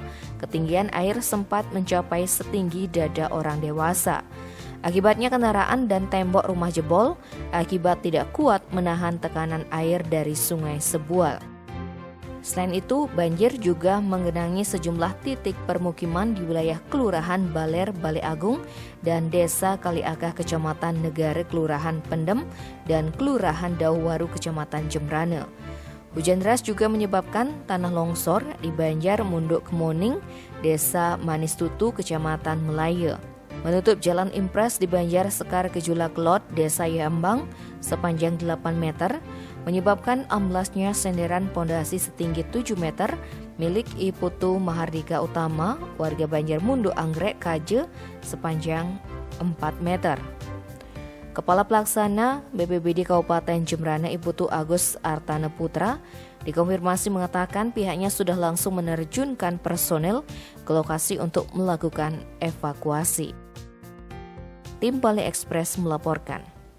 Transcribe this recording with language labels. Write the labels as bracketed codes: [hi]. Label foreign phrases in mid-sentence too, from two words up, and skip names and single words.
[id] Ketinggian air sempat mencapai setinggi dada orang dewasa. Akibatnya kendaraan dan tembok rumah jebol akibat tidak kuat menahan tekanan air dari Sungai Sebual. Selain itu, banjir juga menggenangi sejumlah titik permukiman di wilayah Kelurahan Baler, Bale Agung, dan Desa Kaliakah, Kecamatan Negara, Kelurahan Pendem, dan Kelurahan Dauwaru, Kecamatan Jembrana. Hujan deras juga menyebabkan tanah longsor di Banjar Munduk Kemoning, Desa Manis Tutu, Kecamatan Melaya. Menutup jalan impres di Banjar Sekar Kejulak Lot, Desa Yambang sepanjang 8 meter, menyebabkan amblasnya senderan pondasi setinggi 7 meter milik Iputu Mahardika Utama, warga Banjar Mundu Anggrek Kaje sepanjang 4 meter. Kepala Pelaksana BPBD Kabupaten Jembrana Iputu Agus Artana Putra dikonfirmasi mengatakan pihaknya sudah langsung menerjunkan personel ke lokasi untuk melakukan evakuasi. Tim Bali Express melaporkan.